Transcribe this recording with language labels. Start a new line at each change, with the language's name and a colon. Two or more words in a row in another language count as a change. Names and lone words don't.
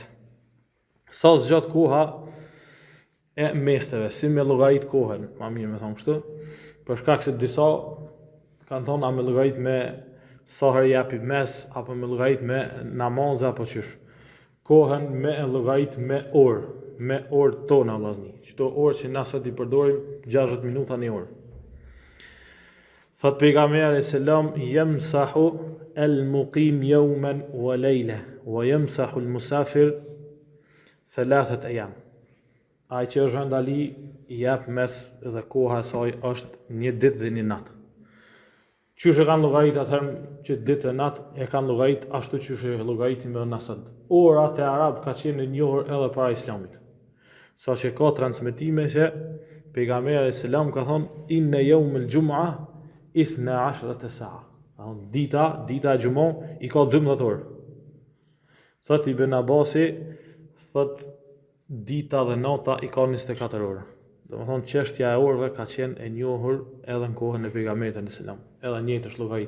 Albanian: Sa zgjat koha e mesteve, si me llogarit kohën, ma mirë me thonë kështu, për shkak se disa kanë thonë a me llogarit me sa herë japi mes, apo me llogarit me namaz apo qysh. Kohën me llogarit me orë tona vllazni. Çdo orë që na sot i përdorim 60 minuta në orë. Thot pejgamberi selam
Arabic: يمسح المقيم يوما وليلة ويمسح المسافر 3 أيام.
Albanian: Ai që është rëndali i jap mes dhe koha e saj është një ditë dhe një natë. Qysh e kanë llogarit atëherë që ditë e natë e kanë llogarit ashtu qysh e llogaritin me nasat. Orat e arab ka qenë një orë edhe para islamit. Sa që ka transmetime që pejgamberi selam ka thonë
Arabic: إن يوم الجمعة 12 ساعة.
Albanian: Dita e gjumon i ka 12 orë. Thot Ibn Abasi, thot dita dhe nata i ka 24 orë. Domethënë çështja e orëve ka qenë e njohur edhe në kohën e pejgamberit selam, edhe njëjtë është llogarit.